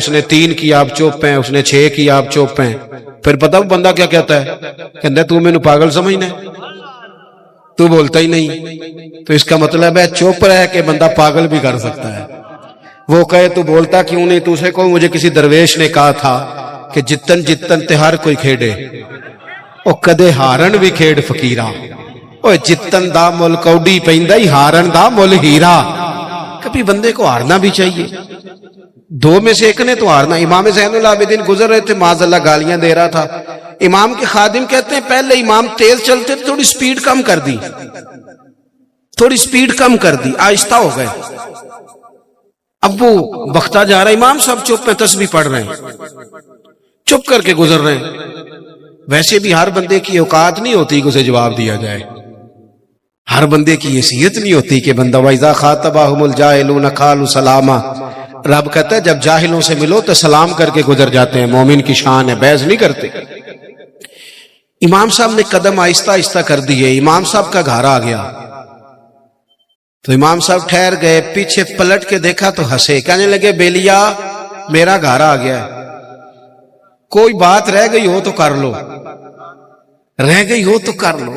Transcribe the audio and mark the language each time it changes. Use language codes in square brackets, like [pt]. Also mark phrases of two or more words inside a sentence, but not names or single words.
[ur] اس نے 3 کی، آپ چوپ ہیں. اس نے 6 کی، آپ چوپ ہیں. پھر پتہ بندہ کیا کہتا ہے؟ کہتا ہے تو میں نے پاگل سمجھنا ہے، تو بولتا ہی نہیں. تو اس کا مطلب ہے چوپ رہ کے بندہ پاگل بھی کر سکتا ہے. وہ کہے تو بولتا کیوں نہیں؟ [pa] تو اسے کو مجھے کسی درویش نے کہا تھا کہ جتن جتن تے ہر کوئی کھیڑے، او کدے ہارن بھی کھیڑ فقیرہ. او جتن دا مل کوڈی پیندا ہی، ہارن دا مل ہیرا. [ur] کبھی بندے کو ہارنا بھی چاہیے. 2 میں سے ایک نے تو ہارنا. امام زین العابدین گزر رہے تھے، [ar] معاذ اللہ [ur] گالیاں دے رہا تھا. امام کے خادم کہتے ہیں پہلے امام تیز چلتے تھے، تھوڑی سپیڈ کم کر دی، تھوڑی سپیڈ کم کر دی، آہستہ ہو گئے۔ اب وہ بختہ جا رہا ہے، امام صاحب چپ ہیں، تسبیح پڑھ رہے ہیں، چپ کر کے گزر رہے ہیں۔ ویسے بھی ہر بندے کی اوقات نہیں ہوتی کہ اسے جواب دیا جائے، ہر بندے کی حیثیت نہیں ہوتی کہ بندہ [ar] وَإِذَا خَاطَبَهُمُ الْجَاهِلُونَ قَالُوا سَلَامًا۔ [ur] رب کہتا ہے جب جاہلوں سے ملو تو سلام کر کے گزر جاتے ہیں، مومن کی شان ہے، بحث نہیں کرتے۔ امام صاحب نے قدم آہستہ آہستہ کر دیے، امام صاحب کا گھر آ گیا تو امام صاحب ٹھہر گئے، پیچھے پلٹ کے دیکھا تو ہنسے، کہنے لگے بیلیا میرا گھر آ گیا ہے، کوئی بات رہ گئی ہو تو کر لو، رہ گئی ہو تو کر لو۔